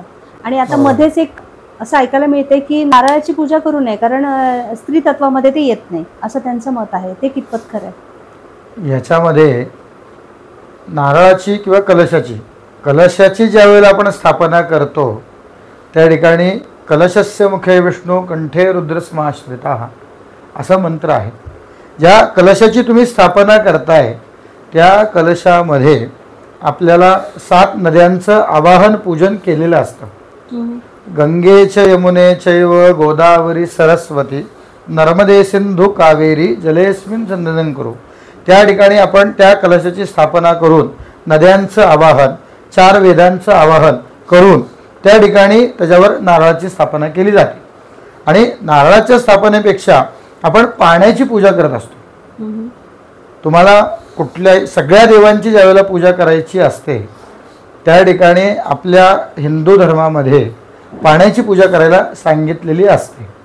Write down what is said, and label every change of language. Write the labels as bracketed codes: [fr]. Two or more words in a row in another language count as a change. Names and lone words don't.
[mr] आणि आता मध्येच एक असं ऐकायला मिळते की नारळाची पूजा करू नये कारण स्त्री तत्वामध्ये ते येत नाही, असं त्यांचं मत आहे. ते कितपत खरं आहे? याच्यामध्ये नारळाची किंवा कलशाची ज्या वेळेला आपण स्थापना करतो त्या ठिकाणी [sa] कलशस्य मुखे विष्णू कंठे रुद्रस्माश्रिता [mr] असा मंत्र आहे. ज्या कलशाची तुम्ही स्थापना करताय त्या कलशामध्ये आपल्याला 7 नद्यांचं आवाहन पूजन केलेलं असतं. [sa] गंगे च यमुने चैव गोदावरी सरस्वती नर्मदे सिंधू कावेरी जलेस्मिन सन्निधिं कुरु. [mr] त्या ठिकाणी आपण त्या कलशाची स्थापना करून नद्यांचं आवाहन 4 वेदांचं आवाहन करून त्या ठिकाणी त्याच्यावर नारळाची स्थापना केली जाते. आणि नारळाच्या स्थापनेपेक्षा आपण पाण्याची पूजा करत असतो. तुम्हाला कुठल्याही सगळ्या देवांची ज्यावेळेला पूजा करायची असते त्या ठिकाणी आपल्या हिंदू धर्मामध्ये पाण्याची पूजा करायला सांगितलेली असते.